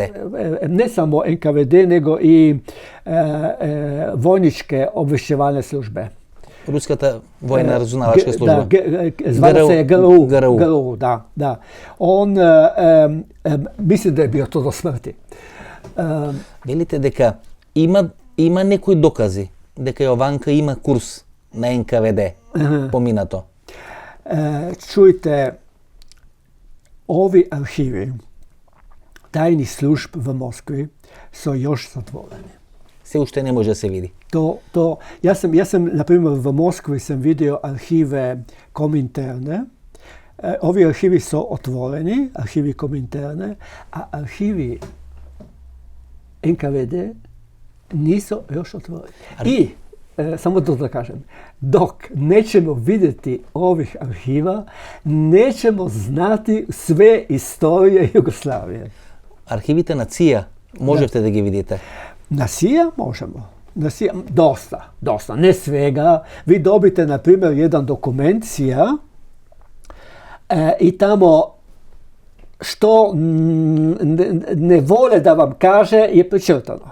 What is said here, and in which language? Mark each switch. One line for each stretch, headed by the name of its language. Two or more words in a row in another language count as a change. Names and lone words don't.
Croatian: Ne samo NKVD, nego i vojničke obvešćevalne službe. Ruskata vojna računalačka služba. Zvala se je GRU. Da. On, mislim da je bio to do smrti.
Macedonian: Velite дека има некои докази дека Jovanka има курс на НКВД поминато.
Croatian: Čujte, ovi arhivi tajnih služb v Moskvi su još zatvoreni.
Macedonian: Се уште не може да се види.
Croatian: Ja sam, na primjer, v Moskvi sam vidio arhive Kominterne. Ovi arhivi su otvoreni, arhivi Kominterne, a arhivi NKVD nisu još otvoreni. I, samo to da kažem, dok nećemo vidjeti ovih arhiva, nećemo znati sve istorije Jugoslavije.
Macedonian: Arhivите на CIA можете да ги видите?
Croatian: Na CIA možemo. Dosta. Ne svega. Vi dobite, na primjer, jedan dokument CIA i tamo što ne vole da vam kaže je pričrtano.